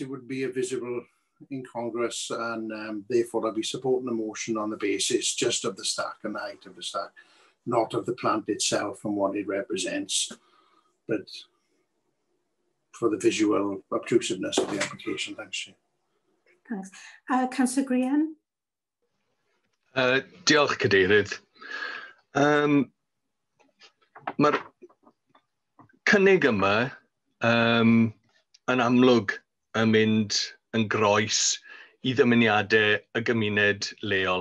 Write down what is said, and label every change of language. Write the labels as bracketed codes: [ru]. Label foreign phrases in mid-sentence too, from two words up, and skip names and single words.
[en] It would be a visible incongruous, and therefore I'll be supporting the motion on the basis just of the stack and the height of the stack, not of the plant itself and what it represents, but for the visual obtrusiveness of the application. Thanks, Chair. Thanks. Councillor Graham. [cy] Diolch, Cadeirydd. Mae'r cynnig yma yn amlwg yn mynd yn groes I ddymuniadau y gymuned leol.